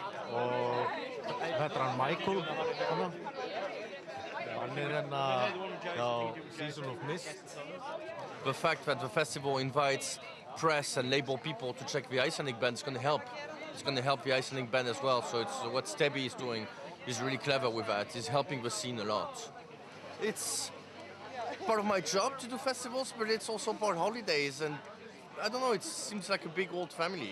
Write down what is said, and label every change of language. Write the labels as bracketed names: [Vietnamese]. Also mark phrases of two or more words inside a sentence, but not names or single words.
[Icelandic] Og þetta er hann Michael, hann hérna hjá Season of Mist. [English] The fact that the festival invites press and label people to check the Icelandic band is going to help. It's going to help the Icelandic band as well. So it's what Stebby is doing is really clever with that. He's helping the scene a lot. It's part of my job to do festivals, but it's also part of holidays, and I don't know, it seems like a big old family.